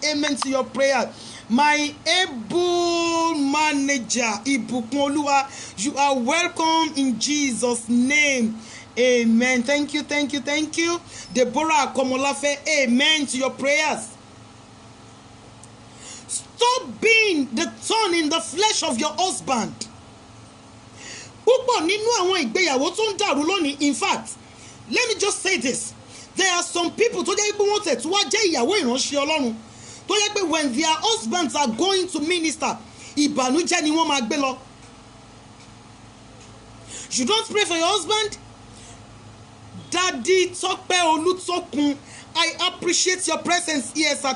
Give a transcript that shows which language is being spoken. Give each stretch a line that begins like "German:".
English: Amen to your prayer. My able manager, Ibukun Oluwa, you are welcome in Jesus' name. Amen. Thank you. Deborah Komolafe, amen to your prayers. Stop being the thorn in the flesh of your husband.
Yoruba: Púpọ̀ nínú àwọn ìgbéyàwó tó ń dàrú lónìí.
English: In fact, let me just say this. There are some people
Yoruba: tó jẹ́ pé wọ́n tẹ̀ tó wá jẹ́ ìyàwó ìránṣẹ́ Ọlọ́run. Tó jẹ́ pé
English: when their husbands are going to minister,
Yoruba: ìbànújẹ́ ni wọ́n máa gbé lọ.
English: You don't pray for your husband? Daddy Tope Olutokun, I appreciate your presence here, sir.